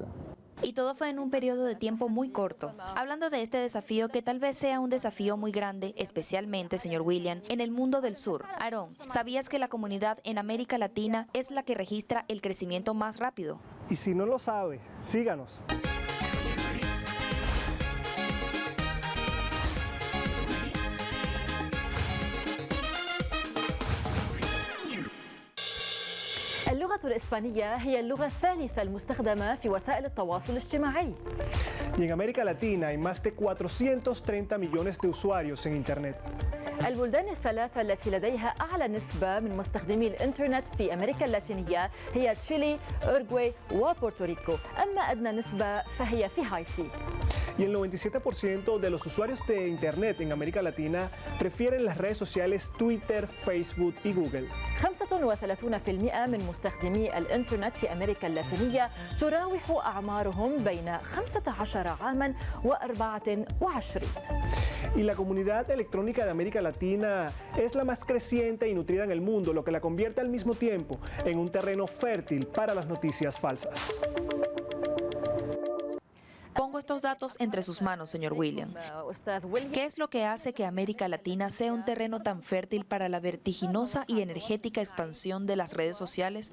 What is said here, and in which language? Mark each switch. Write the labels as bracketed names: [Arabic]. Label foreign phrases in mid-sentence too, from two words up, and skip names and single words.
[Spanish] Y todo fue en un periodo de tiempo muy corto. Hablando de este desafío, que tal vez sea un desafío muy grande, especialmente, señor William, en el mundo del sur. Aarón, ¿sabías que la comunidad en América Latina es la que registra el crecimiento más rápido? Y si no lo sabe, síganos. [Arabic] اللغة الإسبانية هي اللغة الثالثة المستخدمة في وسائل التواصل الاجتماعي. [Spanish] Y en América Latina hay más de 430 millones de usuarios en Internet. [Arabic] البلدان الثلاثة التي لديها أعلى نسبة من مستخدمي الإنترنت في أمريكا اللاتينية هي تشيلي، أوروغواي وبورتوريكو، أما أدنى نسبة فهي في هايتي. [Spanish] Y el 97% de los usuarios de Internet en América Latina prefieren las redes sociales Twitter, Facebook y Google. [Arabic] 35% من مستخدمي الإنترنت في أمريكا اللاتينية تراوح أعمارهم بين 15 عاماً و24. [Spanish] Y la comunidad electrónica de América Latina es la más creciente y nutrida en el mundo, lo que la convierte al mismo tiempo en un terreno fértil para las noticias falsas. Pongo estos datos entre sus manos, señor William. ¿Qué es lo que hace que América Latina sea un terreno tan fértil para la vertiginosa y energética expansión de las redes sociales?